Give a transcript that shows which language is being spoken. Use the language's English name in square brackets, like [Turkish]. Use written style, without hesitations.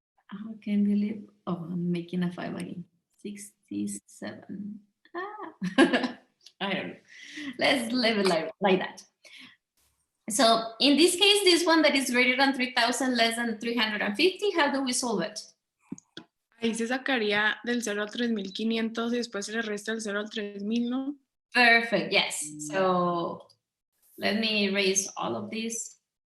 [English] I can't believe. Oh, I'm making a 5 again. 67. I don't know. Let's leave it like that. So in this case, this one that is greater than 3,000, less than 350, how do we solve it? [Spanish] Ahí se sacaría del 0 al 3,500 y después se le resta el 0 al 3,000, ¿no? [English] Perfect, yes. So let me erase all of this.